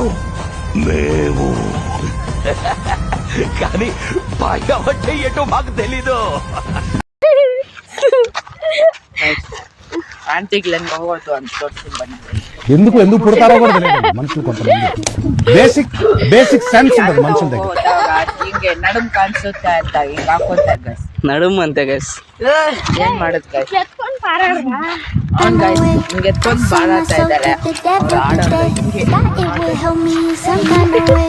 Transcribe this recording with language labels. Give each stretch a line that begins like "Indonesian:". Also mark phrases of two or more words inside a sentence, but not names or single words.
Telugu: మేము. కానీ భయం అంటే ఏంటో మాకు తెలీదు. ఎందుకు పుడతారో కూడా తెలియదు మనుషులు. కొంతమంది
English: basic sense
Telugu: ఉంటుంది ಮನುಷ್ಯನ దగ్గర.
Kannada: ಹಿಂಗೆ ನಡುಮ್ ಕಾಣಿಸುತ್ತೆ ಅಂತ ಹಿಂಗೆ ಹಾಕೋತಾರೆ ಗೈಸ್. ನಡುಮ್ ಅಂತೆ ಗೈಸ್. ಏನ್ ಮಾಡೋದು ಗೈಸ್? ಹಾರಾಡ್ರಾ? ಹಿಂಗೆ ಎತ್ಕೊಂಡು ಬಾಳಾಡ್ತಾ ಇದ್ದಾರೆ. ಅವ್ರು ಆಡೋದು ಹಿಂಗೆ.